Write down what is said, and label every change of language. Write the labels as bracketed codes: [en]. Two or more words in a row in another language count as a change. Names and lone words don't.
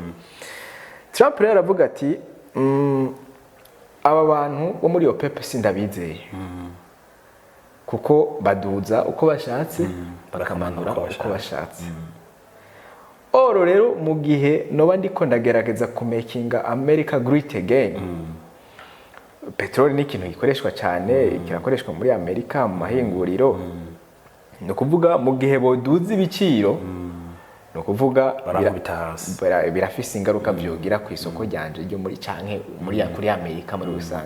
[rn] Trump rero aravuga ati aba bantu bo muri OPEP sindabizeye kuko baduza uko bashatse bakamanura uko bashatse. Oro rero mu gihe noba ndiko ndagerageza kumakinga [en] America great again, [rn] petrole ni ikintu gikoreshwa cyane, kirakoreshwa muri Amerika mu mahinguriro, no kuvuga mu gihe boduza ibiciro, no kuvuga birafise ingaruka byogira ku isoko ryanje ryo muri canke muri kuri Amerika muri rusange.